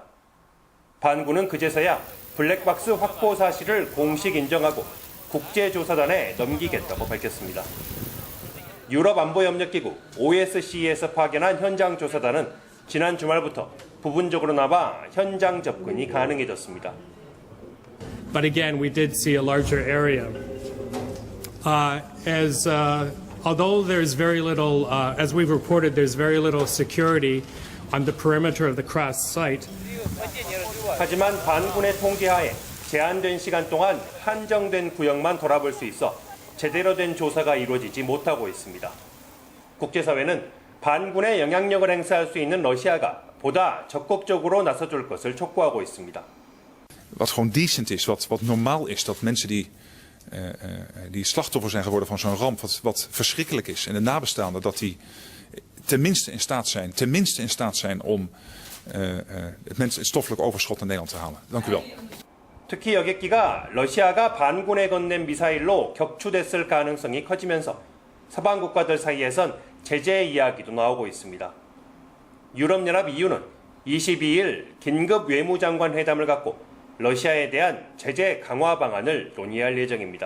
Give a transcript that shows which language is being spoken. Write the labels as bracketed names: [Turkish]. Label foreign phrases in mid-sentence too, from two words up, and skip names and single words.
[Korean] 반군은 그제서야 블랙박스 확보 사실을 공식 인정하고 국제조사단에 넘기겠다고 밝혔습니다. 유럽안보협력기구 OSCE에서 파견한 현장 조사단은 지난 주말부터 부분적으로나마 현장 접근이 가능해졌습니다. [English] But again, we did see a larger area. Although there's very little, as we've reported, there's very little security on the perimeter of the Kras site. [Korean] 하지만 반군의 통제하에 제한된 시간 동안 한정된 구역만 돌아볼 수 있어 제대로 된 조사가 이루어지지 못하고 있습니다. 국제사회는 반군의 영향력을 행사할 수 있는 러시아가 보다 적극적으로 나서줄 것을 촉구하고 있습니다. [Dutch] Wat gewoon decent is, wat normaal is, dat mensen die slachtoffer zijn geworden van zo'n ramp, wat verschrikkelijk is. En de nabestaanden, dat die tenminste in staat zijn om het stoffelijk overschot naar Nederland te halen. Dank u wel. [Korean] 특히 여객기가 러시아가 반군에 건넨 미사일로 격추됐을 가능성이 커지면서 서방 국가들 사이에선 제재 이야기도 나오고 있습니다. 유럽연합 EU는 22일 긴급 외무장관 회담을 갖고 러시아에 대한 제재 강화 방안을 논의할 예정입니다.